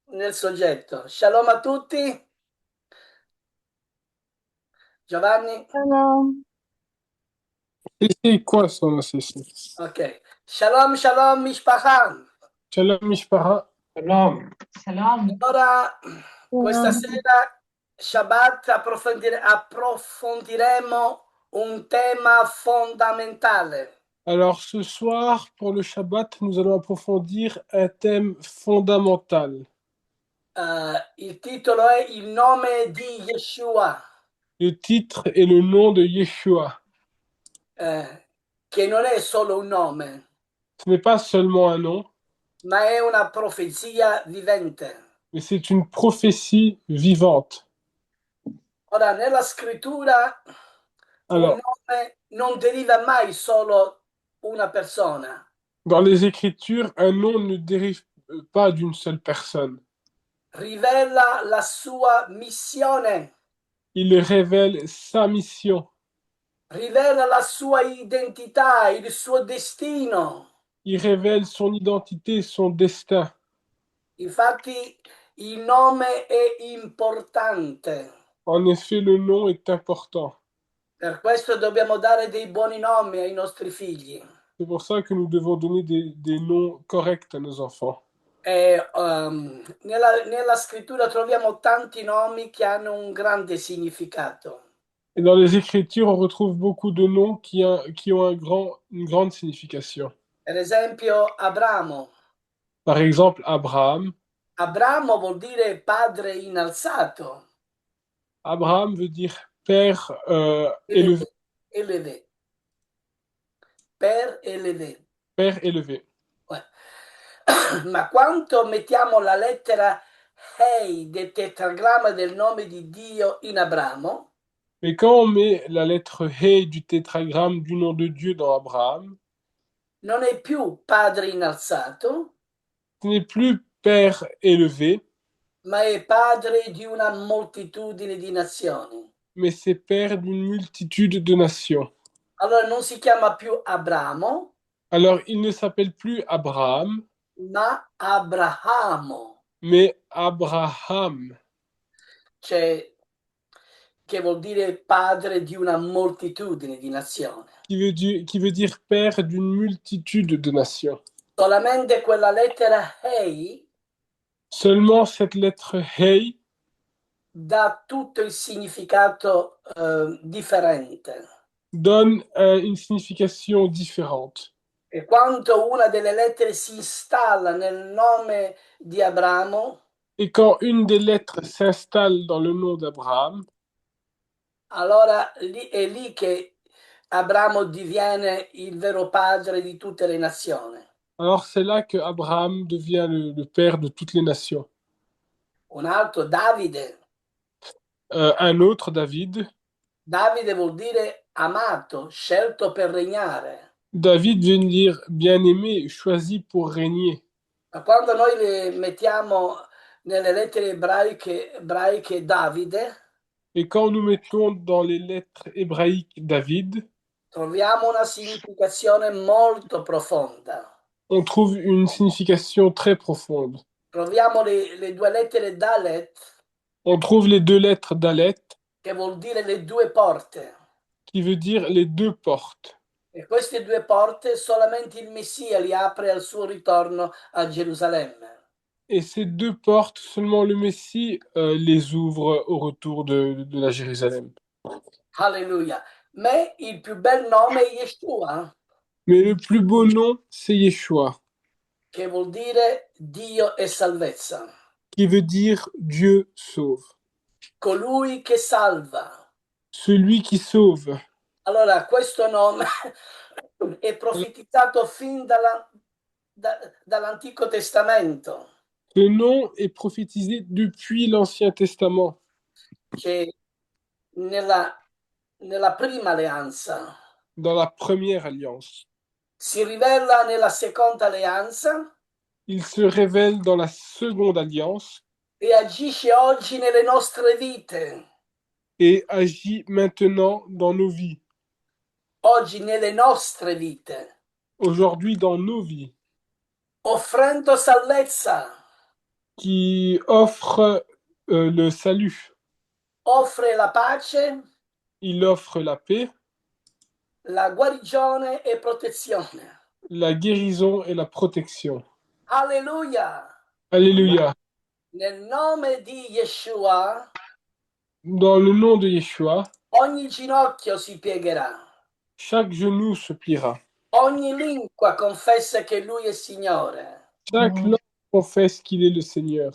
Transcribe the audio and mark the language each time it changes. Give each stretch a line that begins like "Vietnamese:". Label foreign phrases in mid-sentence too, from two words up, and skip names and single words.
Italian: nel soggetto. Shalom a tutti. Giovanni? Shalom.
French: Et c'est quoi son associé? Ok.
Hebrew: שלום, שלום, משפחה. שלום משפרה. Shalom. Shalom.
Italian: Allora, questa Shalom. sera, Shabbat, approfondiremo un tema fondamentale.
French: Alors ce soir, pour le Shabbat, nous allons approfondir un thème fondamental.
Italian: Il titolo è Il nome di Yeshua,
French: Le titre est le nom de Yeshua.
Italian: che non è solo un nome,
French: Ce n'est pas seulement un nom,
Italian: ma è una profezia vivente.
French: mais c'est une prophétie vivante.
Italian: Ora, nella scrittura un
French: Alors,
Italian: nome non deriva mai solo una persona,
French: dans les Écritures, un nom ne dérive pas d'une seule personne.
Italian: rivela la sua missione,
French: Il révèle sa mission.
Italian: rivela la sua identità, il suo destino.
French: Il révèle son identité, son destin.
Italian: Infatti il nome è importante,
French: En effet, le nom est important.
Italian: per questo dobbiamo dare dei buoni nomi ai nostri figli.
French: C'est pour ça que nous devons donner des noms corrects à nos enfants.
Italian: Nella scrittura troviamo tanti nomi che hanno un grande significato.
French: Et dans les Écritures, on retrouve beaucoup de noms qui ont une grande signification.
Italian: Per esempio Abramo.
French: Par exemple, Abraham.
Italian: Abramo vuol dire padre innalzato.
French: Abraham veut dire père élevé. Élevé. Père élevé. Père élevé. Ouais.
Italian: Ma quando mettiamo la lettera Hei del tetragramma del nome di Dio in Abramo,
French: Mais quand on met la lettre He du tétragramme du nom de Dieu dans Abraham,
Italian: non è più padre innalzato,
French: ce n'est plus père élevé,
Italian: ma è padre di una moltitudine di nazioni.
French: mais c'est père d'une multitude de nations.
Italian: Allora non si chiama più Abramo,
French: Alors, il ne s'appelle plus Abraham,
Italian: ma Abrahamo,
French: mais Abraham,
Italian: che vuol dire padre di una moltitudine di nazioni.
French: qui veut dire père d'une multitude de nations.
Italian: Solamente quella lettera Hei
French: Seulement cette lettre He
Italian: dà tutto il significato differente.
French: donne une signification différente.
Italian: E quando una delle lettere si installa nel nome di Abramo,
French: Et quand une des lettres s'installe dans le nom d'Abraham,
Italian: allora è lì che Abramo diviene il vero padre di tutte le nazioni.
French: alors c'est là que Abraham devient le père de toutes les nations.
Italian: Un altro, Davide.
French: Un autre, David.
Italian: Davide vuol dire amato, scelto per regnare.
French: David veut dire bien-aimé, choisi pour régner.
Italian: Ma quando noi le mettiamo nelle lettere ebraiche Davide,
French: Et quand nous mettons dans les lettres hébraïques David,
Italian: troviamo una significazione molto profonda.
French: on trouve une signification très profonde.
Italian: Troviamo le due lettere Dalet,
French: On trouve les deux lettres Dalet,
Italian: che vuol dire le due porte.
French: qui veut dire les deux portes.
Italian: E queste due porte solamente il Messia li apre al suo ritorno a Gerusalemme.
French: Et ces deux portes, seulement le Messie les ouvre au retour de la Jérusalem. Alleluia.
Italian: Ma il più bel nome è Yeshua,
French: Mais le plus beau nom, c'est Yeshua,
Italian: che vuol dire Dio e salvezza.
French: qui veut dire Dieu sauve.
Italian: Colui che salva.
French: Celui qui sauve.
Italian: Allora, questo nome è profetizzato fin dall'Antico Testamento.
French: Ce nom est prophétisé depuis l'Ancien Testament.
Italian: Che nella prima alleanza
French: Dans la première alliance.
Italian: si rivela nella seconda alleanza
French: Il se révèle dans la seconde alliance
Italian: e agisce oggi nelle nostre vite.
French: et agit maintenant dans nos vies.
Italian: Oggi nelle nostre vite.
French: Aujourd'hui dans nos vies.
Italian: Offrendo salvezza.
French: qui offre le salut.
Italian: offre la pace,
French: Il offre la paix,
Italian: la guarigione e protezione.
French: la guérison et la protection. Alleluia! Alléluia.
Italian: Nel nome di Yeshua
French: Dans le nom de Yeshua,
Italian: ogni ginocchio si piegherà,
French: chaque genou se pliera.
Italian: ogni lingua confessa che Lui è Signore.
French: Chaque langue confesse qu'il est le Seigneur.